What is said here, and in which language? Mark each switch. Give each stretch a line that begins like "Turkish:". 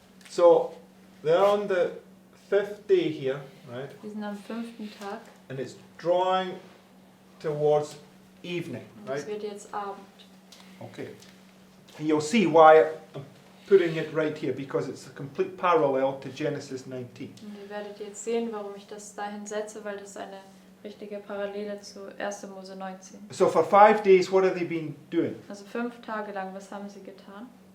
English: So, they're on the 5th day here, right?
German: Wir sind am 5. Tag
English: And it's drawing towards evening,
German: und es wird jetzt Abend.
English: Okay. And you'll see why I'm putting it right here, because it's a complete parallel to Genesis 19.
German: Und ihr werdet jetzt sehen, warum ich das dahin setze, weil das eine richtige Parallele zu 1. Mose 19.
English: So for 5 days, what have they been doing?
German: Also 5 Tage lang, was haben sie getan?